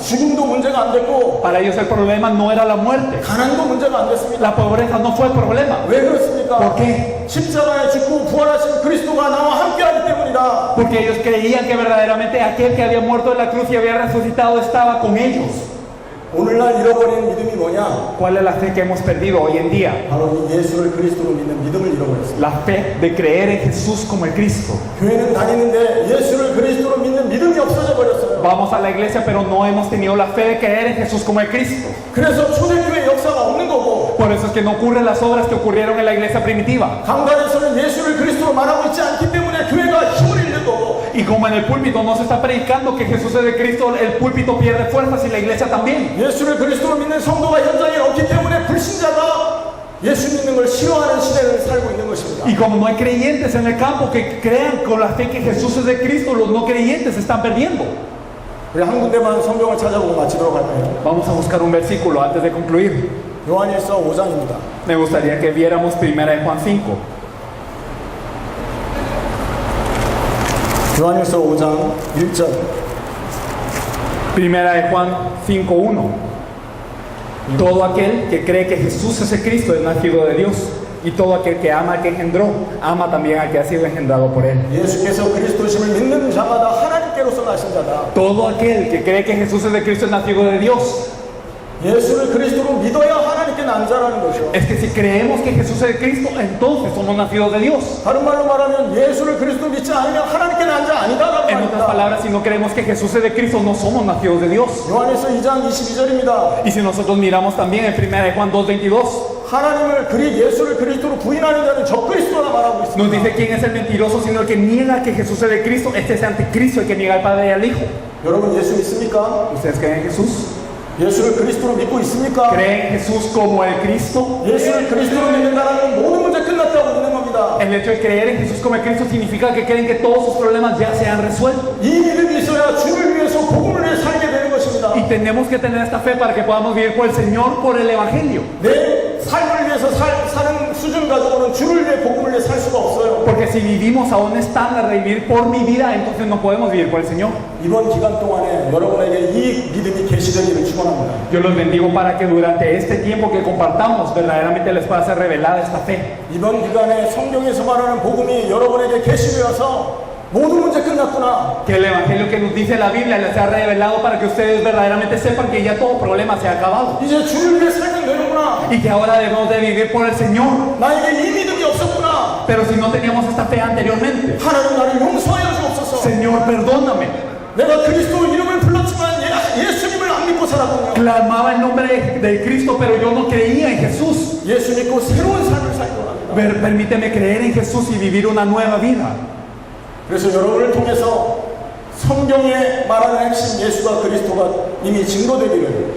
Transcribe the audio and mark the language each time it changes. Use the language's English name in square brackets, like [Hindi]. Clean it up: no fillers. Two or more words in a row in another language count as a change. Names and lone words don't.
[Korean] 죽음도 문제가 안 됐고 [Spanish] Para ellos el problema no era la muerte. [Korean] 가난도 문제가 안 됐습니다. [Spanish] La pobreza no fue el problema. [Korean] 왜 그렇습니까? [Spanish] ¿Por qué? [Korean] 십자가에 죽고 부활하신 그리스도가 나와 함께하기 때문이다. [Spanish] Porque ellos creían que verdaderamente aquel que había muerto en la cruz y había resucitado estaba con ellos. [Korean] 오늘날 잃어버린 믿음이 뭐냐? [Spanish] ¿Cuál es la fe que hemos perdido hoy en día? [Korean] 바로 이 예수를 그리스도로 믿는 믿음을 잃어버렸습니다. [Spanish] La fe de creer en Jesús como el Cristo. [Korean] 교회는 다니는데 예수를 그리스도로 믿는 믿음이 없어져 버렸어요. [Spanish] Vamos a la iglesia, pero no hemos tenido la fe de creer en Jesús como el Cristo. [Korean] 그래서 초대교회 역사가 없는 거고 [Spanish] Por eso es que no ocurren las obras que ocurrieron en la iglesia primitiva. [Korean] 강단에서는 예수를 그리스도로 말하고 있지 않기 때문에 교회가 힘을 잃는 거고 [Spanish] Y como en el púlpito no se está predicando que Jesús es de Cristo, el púlpito pierde fuerzas y la iglesia también. [Korean] 예수를 그리스도로 믿는 성도가 현장에 없기 때문에 불신자가 예수 믿는 걸 싫어하는 시대를 살고 있는 것입니다. [Spanish] Y como no hay creyentes en el campo que crean con la fe que Jesús es de Cristo, los no creyentes se están perdiendo. [Korean] 우리 한 군데만 성경을 찾아보고 마치도록 할까요? [Spanish] Vamos a buscar un versículo antes de concluir. [Korean] 요한일서 5장입니다. [Spanish] Me gustaría que viéramos primera de Juan 5. [Korean] 요한일서 5장 1절. [Spanish] Primera de Juan 5:1. Todo aquel que cree que Jesús es el Cristo es nacido de Dios. Y todo aquel que ama al que engendró, ama también al que ha sido engendrado por él. [Korean] 예수께서 그리스도심을 믿는 자마다 하나님께로서 나신 자다. [Spanish] Todo aquel que cree que Jesús es el Cristo es nacido de Dios. [Korean] 예수를 그리스도로 믿어야 하나님께 난 자라는 것이요. [Spanish] Es que si creemos que Jesús es el Cristo, entonces somos nacidos de Dios. [Korean] 다른 말로 말하면 예수를 그리스도로 믿지 않으면 하나님께 난 자 아니다라고 [Spanish] En otras [Korean] 말합니다. [Spanish] palabras, si no creemos que Jesús es de Cristo, no somos nacidos de Dios. [Korean] 요한일서 2장 22절입니다. [Spanish] Y si nosotros miramos también en primera de Juan 2:22, [Korean] 하나님을 예수를 그리스도로 부인하는 자는 적그리스도라 말하고 [Spanish] nos [Korean] 있습니다. [Spanish] dice quién es el mentiroso, sino el que niega que Jesús es de Cristo. Este es el anticristo, el que niega al Padre y al Hijo. [Korean] 여러분 예수 믿습니까? [Spanish] ¿Ustedes creen en Jesús? [Korean] 예수를 그리스도로 믿고 있습니까? [Spanish] ¿Creen en Jesús como el Cristo? [Korean] 예수를 그리스도로 믿는다는 건 모든 문제 끝났다고 믿는 겁니다. [Spanish] El hecho de creer en Jesús como el Cristo significa que creen que todos sus problemas ya se han resuelto. [Korean] 이 믿음이 있어야 주를 위해서 복음을 위해 살게 되는 것입니다. [Spanish] Y tenemos que tener esta fe para que podamos vivir por el Señor, por el Evangelio. [Korean] 내 삶을 위해서 사는 수준 가지고는 주를 위해 복음을 위해 살 수가 없어요. [Spanish] Porque si vivimos a un estándar de vivir por mi vida, entonces no podemos vivir por el Señor. [Korean] 이번 기간 동안에 여러분에게 이 믿음이 계시되기를 축원합니다. [Spanish] Yo los bendigo para que durante este tiempo que compartamos verdaderamente les pueda ser revelada esta fe. [Korean] 이번 기간에 성경에서 말하는 복음이 여러분에게 계시되어서 모든 문제 끝났구나. [Spanish] Que el Evangelio que nos dice la Biblia les sea revelado para que ustedes verdaderamente sepan que ya todo problema se ha acabado. [Korean] 이제 주를 위해 살면 되는구나. [Spanish] Y que ahora debemos de vivir por el Señor. [Korean] 나에게 이 믿음이 없었구나. [Spanish] Pero si no teníamos esta fe anteriormente, [Korean] 하나님 나를 용서하여 주옵소서. [Spanish] Señor, perdóname. [Korean] 내가 그리스도 이름을 불렀지만 예수님을 안 믿고 살았군요. [Spanish] Clamaba el nombre de Cristo, pero yo no creía en Jesús. [Korean] 예수 믿고 새로운 삶을 살기 원합니다. [Spanish] Permíteme creer en Jesús y vivir una nueva vida. [Korean] 그래서 여러분을 통해서 성경에 말하는 핵심 예수가 그리스도가 이미 증거되기를